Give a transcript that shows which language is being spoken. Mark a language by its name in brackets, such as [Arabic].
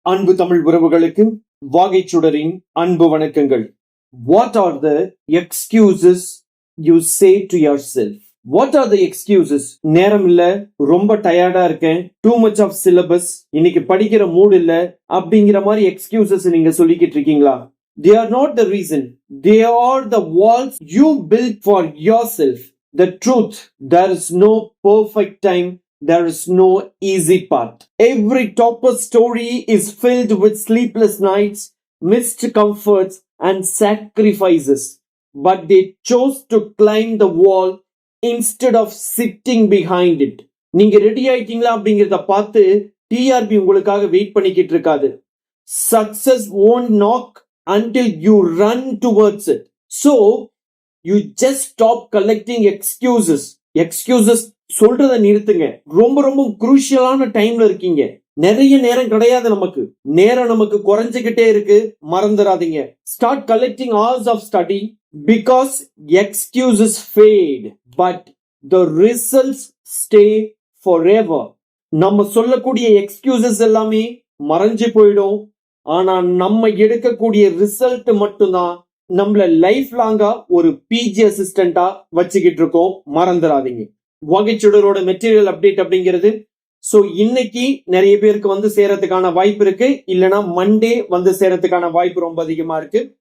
[Tamil] அன்பு தமிழ் உறவுகளுக்கு வாகைச்சுடரின் அன்பு வணக்கங்கள். [English] What are the excuses you say to yourself? What are the excuses? [Tamil] நேரம் இல்ல, ரொம்ப டயர்டா இருக்கேன், [English] too much of syllabus, [Tamil] இன்னைக்கு படிக்கிற மூட் இல்ல அப்படிங்கிற மாதிரி excuses நீங்க சொல்லிக்கிட்டு இருக்கீங்களா? [English] They are not the reason. They are the walls you built for yourself. The truth, there is no perfect time. There is no easy path. Every topper's story is filled with sleepless nights, missed comforts, and sacrifices. But they chose to climb the wall instead of sitting behind it. [Tamil] நீங்க ready ஆயிட்டீங்களா அப்படிங்கறத பார்த்து TRP உங்களுக்காக wait பண்ணிக்கிட்டு இருக்காது. [English] Success won't knock until you run towards it. So, you just stop collecting excuses. [Tamil] Excuses சொல்றத நிறுத்துங்க. ரொம்ப ரொம்ப குரூஷியலான டைம்ல இருக்கீங்க. நிறைய நேரம் கிடையாது, நமக்கு குறைஞ்சுக்கிட்டே இருக்கு. மறந்துடாதீங்க. [English] Start collecting hours of study because excuses fade, but the results stay forever. [Tamil] நம்ம சொல்லக்கூடிய எக்ஸ்கியூசஸ் எல்லாமே மறைஞ்சு போயிடும். ஆனா நம்ம எடுக்கக்கூடிய ரிசல்ட் மட்டும்தான் நம்மள லைஃப் லாங்கா ஒரு பிஜி அசிஸ்டண்டா வச்சுக்கிட்டு இருக்கோம். மறந்துடாதீங்க. வாகைச்சுடரோட மெட்டீரியல் அப்டேட் அப்படிங்கிறது சோ இன்னைக்கு நிறைய பேருக்கு வந்து சேரத்துக்கான வாய்ப்பு இருக்கு, இல்லனா மண்டே வந்து சேரத்துக்கான வாய்ப்பு ரொம்ப அதிகமா இருக்கு.